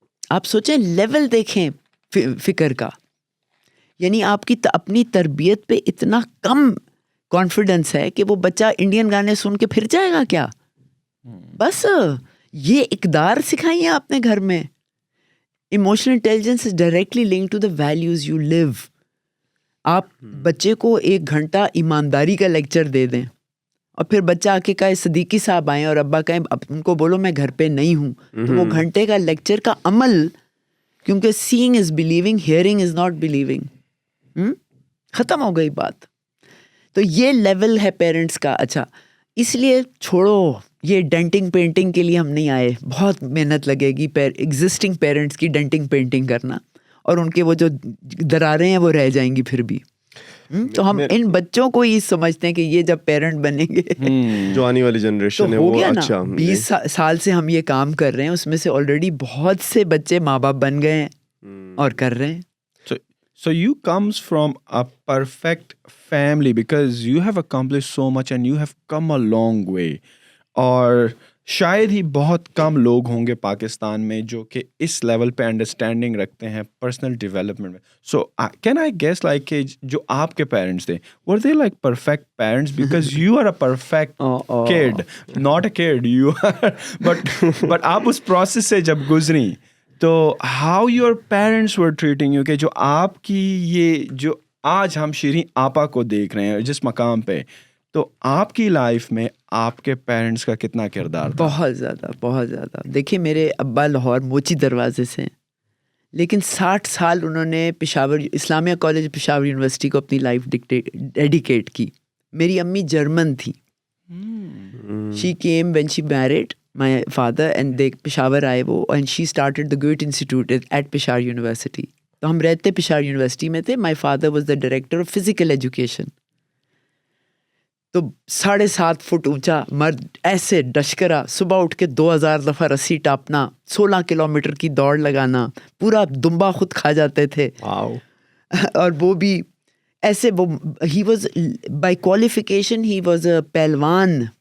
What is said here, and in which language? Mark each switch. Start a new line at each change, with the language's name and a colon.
Urdu: آپ سوچیں, لیول دیکھیں فکر کا, یعنی آپ کی اپنی تربیت پہ اتنا کم کانفیڈنس ہے کہ وہ بچہ انڈین گانے سن کے پھر جائے گا کیا؟ بس یہ اقدار سکھائیے آپ نے گھر میں.
English: Emotional intelligence is directly link to the values you live.
Urdu: آپ بچے کو 1 گھنٹہ ایمانداری کا لیکچر دے دیں اور پھر بچہ آ کے کہے صدیقی صاحب آئیں اور ابا کہیں, اب ان کو بولو میں گھر پہ نہیں ہوں, تو وہ گھنٹے کا لیکچر کا عمل, کیونکہ
English: seeing is believing, hearing is not believing,
Urdu: ختم ہو گئی بات. تو یہ لیول ہے پیرنٹس کا. اچھا, اس لیے چھوڑو, یہ ڈینٹنگ پینٹنگ کے لیے ہم نہیں آئے, بہت محنت لگے گی ایگزسٹنگ پیرنٹس کی ڈینٹنگ پینٹنگ کرنا, اور ان کے وہ جو دراریں ہیں وہ رہ جائیں گی پھر بھی. تو ہم ان بچوں کو ہی سمجھتے ہیں کہ یہ جب پیرنٹ بنیں گے, جو آنے والی جنریشن ہے, وہ اچھا 20 سال سے ہم یہ کام کر رہے ہیں, اس میں سے آلریڈی بہت سے بچے ماں باپ بن گئے ہیں اور کر رہے ہیں.
English: So you comes from a perfect family because you have accomplished so much and you have come a long way.
Urdu: اور شاید ہی بہت کم لوگ ہوں گے پاکستان میں جو کہ اس لیول پہ انڈرسٹینڈنگ رکھتے ہیں پرسنل ڈیولپمنٹ میں.
English: so can I guess like
Urdu: کہ جو آپ کے پیرنٹس تھے
English: were they like perfect parents because you are
Urdu: a perfect could, not a could you are, but آپ اس پروسیس سے جب گزری تو
English: how your parents were treating you,
Urdu: کہ جو آپ کی یہ جو آج ہم شیریں آپا کو دیکھ رہے ہیں جس مقام پہ, تو آپ کی لائف میں آپ کے پیرنٹس کا کتنا کردار تھا؟ بہت زیادہ, بہت زیادہ. دیکھیں, میرے ابا لاہور موچی دروازے سے ہیں, لیکن 60 سال انہوں نے پشاور اسلامیہ کالج پشاور یونیورسٹی کو اپنی لائف ڈیڈیکیٹ کی. میری امی جرمن تھی.
English: she came when she married my father and they
Urdu: Peshawar آئے وہ,
English: And she started the Goethe institute at Peshawar university.
Urdu: تو ہم رہتے پشاور یونیورسٹی میں تھے.
English: My father was the director of physical education.
Urdu: تو 7.5 فٹ اونچا مرد, ایسے ڈشکرا, صبح اٹھ کے 2000 دفعہ رسی ٹاپنا, 16 کلومیٹر کی دوڑ لگانا, پورا دمبا خود کھا جاتے تھے. اور وہ بھی ایسے, وہ
English: ہی was by qualification ہی was a پہلوان.